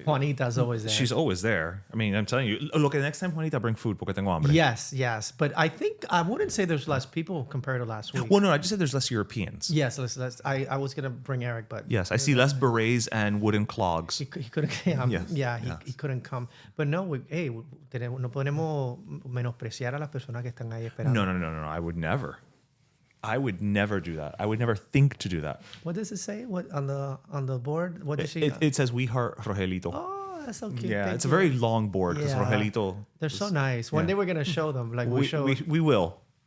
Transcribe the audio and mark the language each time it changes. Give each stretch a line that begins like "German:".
English: Juanita's always there. she's always there. I mean, I'm telling you. Look, next time Juanita bring food
Spanish: porque tengo hambre.
English: Yes. But I wouldn't say there's less people compared to last week. Well, no, I just said there's less Europeans. Yes, I was going to bring Eric, but... Yes, I see less berets and wooden clogs. He couldn't... He couldn't come.
Spanish: But no, no podemos menospreciar a las personas que están ahí esperando. No.
English: I would never do that. I would never think to do that. What does it say? What on the board? What does she... It says, "We heart Rogelito." Oh, that's so cute. Yeah, Thank it's you. a very long board because Rogelito... They're so nice. One day we're going to show them. Like we will.